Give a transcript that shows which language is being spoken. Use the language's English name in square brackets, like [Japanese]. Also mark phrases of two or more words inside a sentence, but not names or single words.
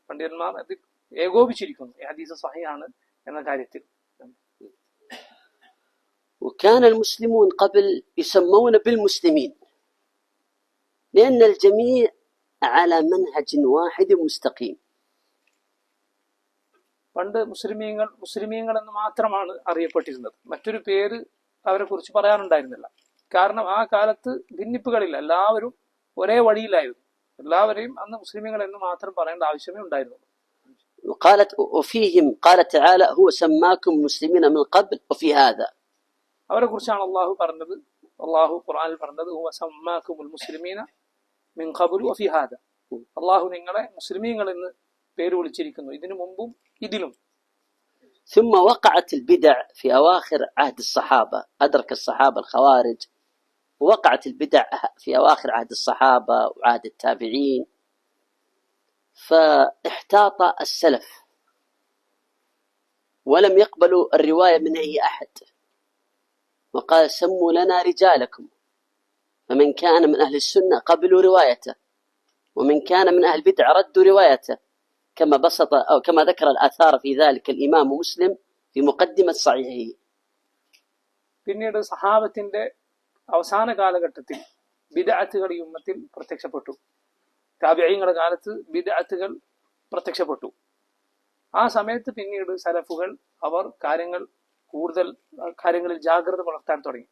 [Malayalam] പണ്ഡിതന്മാർ അതിൽ ഏകോപിച്ചിരിക്കുന്നു ഈ ഹദീസ് സഹീഹാണ് എന്ന കാര്യത്തിൽ. [Arabic] وكان المسلمون قبل يسمون بالمسلمين لأن الجميع على منهج واحد مستقيم. [Malayalam] പണ്ട് മുസ്ലിമീങ്ങൾ എന്ന് മാത്രമാണ് അറിയപ്പെട്ടിരുന്നത്. മറ്റൊരു പേര് അവരെ കുറിച്ച് പറയാനുണ്ടായിരുന്നില്ല. കാരണം ആ കാലത്ത് ഭിന്നിപ്പുകളില്ല, എല്ലാവരും ഒരേ വഴിയിലായിരുന്നു. എല്ലാവരെയും അന്ന് മുസ്ലിമീങ്ങൾ എന്ന് മാത്രം പറയേണ്ട ആവശ്യമേ ഉണ്ടായിരുന്നുള്ളൂ. [Arabic] وفيهم قال تعالى هو سماكم مسلمين من قبل وفي هذا. [Malayalam] അവരെ കുറിച്ചാണ് അള്ളാഹു പറഞ്ഞത്, അള്ളാഹു ഖുർആനിൽ പറഞ്ഞത് [Arabic] هو سماكم المسلمين من قبل وفي هذا. [Malayalam] അള്ളാഹു നിങ്ങളെ മുസ്ലിമീങ്ങൾ എന്ന് പേര് വിളിച്ചിരിക്കുന്നു, ഇതിനു മുമ്പും ഇതിലും. [Arabic] ثم وقعت البدع في أواخر عهد الصحابة، أدرك الصحابة الخوارج، ووقعت البدع في أواخر عهد الصحابة وعهد التابعين، فاحتاط السلف ولم يقبلوا الرواية من أي أحد، وقال سموا لنا رجالكم، فمن كان من أهل السنة قبلوا روايته ومن كان من أهل البدع ردوا روايته، كما بسط أو كما ذكر الآثار في ذلك الإمام مسلم في مقدمة صحيحه. [Malayalam] പിന്നീട് സഹാബത്തിന്റെ അവസാന കാലഘട്ടത്തിൽ ബിദ്അത്തുകൾ ഈ ഉമ്മത്തിൽ പ്രത്യക്ഷപ്പെട്ടു. താബിഈങ്ങളുടെ കാലത്ത് ബിദ്അത്തുകൾ പ്രത്യക്ഷപ്പെട്ടു. ആ സമയത്ത് പിന്നീട് സലഫുകൾ അവർ കൂടുതൽ കാര്യങ്ങളിൽ ജാഗ്രത പുലർത്താൻ തുടങ്ങി.